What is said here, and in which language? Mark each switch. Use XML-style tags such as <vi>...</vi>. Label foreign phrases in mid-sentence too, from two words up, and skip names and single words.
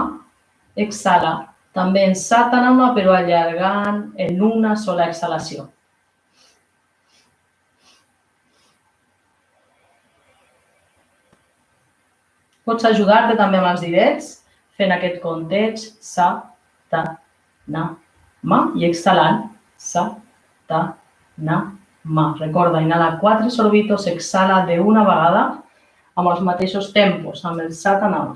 <ca>Exhala també en Satanama, però allargant en una sola exhalació. Pots ajudar-te també amb els didets, fent aquest compteig Sa-ta-na-ma i exhalant Sa-ta-na-ma. Recorda, inhala 4 sorbitos, exhala d'una vegada amb els mateixos tempos, amb el Satanama.</ca>